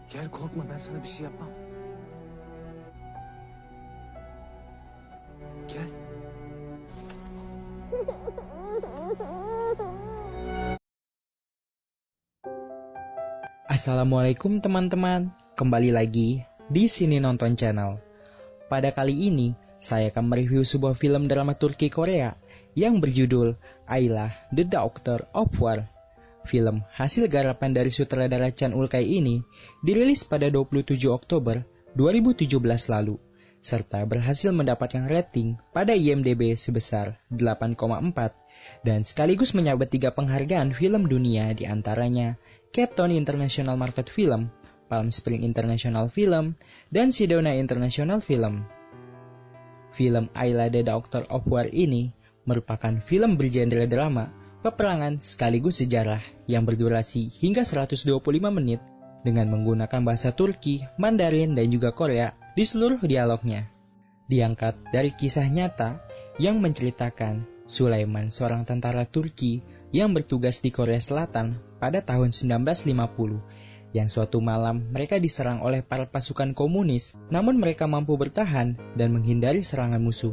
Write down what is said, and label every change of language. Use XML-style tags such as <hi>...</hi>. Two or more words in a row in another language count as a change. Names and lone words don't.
<tr>korkma, ben sana bir şey yapmam. Gel.</tr> <id>Assalamualaikum teman-teman, kembali lagi di Sini Nonton Channel. Pada kali ini, saya akan mereview sebuah film drama Turki Korea yang berjudul Ayla, The Doctor of War. Film hasil garapan dari sutradara Chan Ulkai ini dirilis pada 27 Oktober 2017 lalu, serta berhasil mendapatkan rating pada IMDb sebesar 8,4 dan sekaligus menyabet 3 penghargaan film dunia, di antaranya Cape Town International Market Film, Palm Springs International Film, dan Sedona International Film. Film Ayla, The Doctor of War ini merupakan film bergenre drama, peperangan sekaligus sejarah yang berdurasi hingga 125 menit dengan menggunakan bahasa Turki, Mandarin, dan juga Korea di seluruh dialognya. Diangkat dari kisah nyata yang menceritakan Sulaiman, seorang tentara Turki yang bertugas di Korea Selatan pada tahun 1950, yang suatu malam mereka diserang oleh para pasukan komunis, namun mereka mampu bertahan dan menghindari serangan musuh.</id>